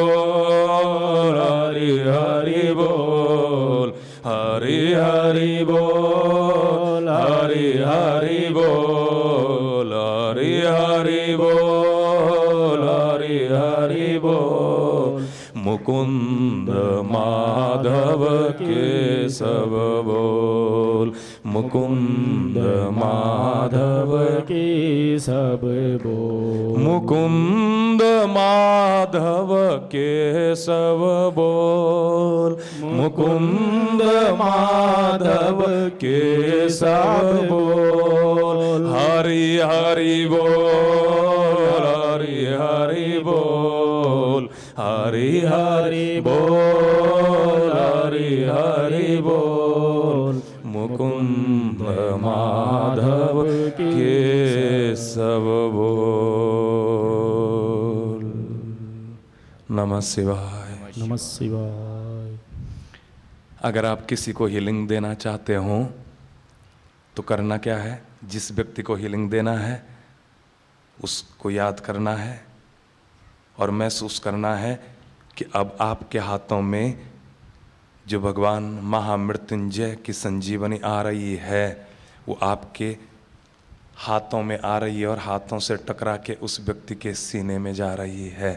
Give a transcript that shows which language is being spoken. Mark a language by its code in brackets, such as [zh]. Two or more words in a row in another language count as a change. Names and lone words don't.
[hi] बोल हरि हरि बोल हरि हरि बोल हरि हरि बोल हरि हरि बोल हरि हरि बोल मुकुंद माधव केशव बोल मुकुंद माधव केशव बोल मुकुंद माधव केशव बोल मुकुंद माधव केशव बोल हरि हरि बोल हरि हरि बोल हरि हरि बोल हरि हरि बोल मुकुंद माधव केशव बोल [sa] नमः शिवाय नमः शिवाय। [hi] अगर आप किसी को हीलिंग देना चाहते हो तो करना क्या है, जिस व्यक्ति को हीलिंग देना है उसको याद करना है और महसूस करना है कि अब आपके हाथों में जो भगवान महामृत्युंजय की संजीवनी आ रही है वो आपके हाथों में आ रही है और हाथों से टकरा के उस व्यक्ति के सीने में जा रही है।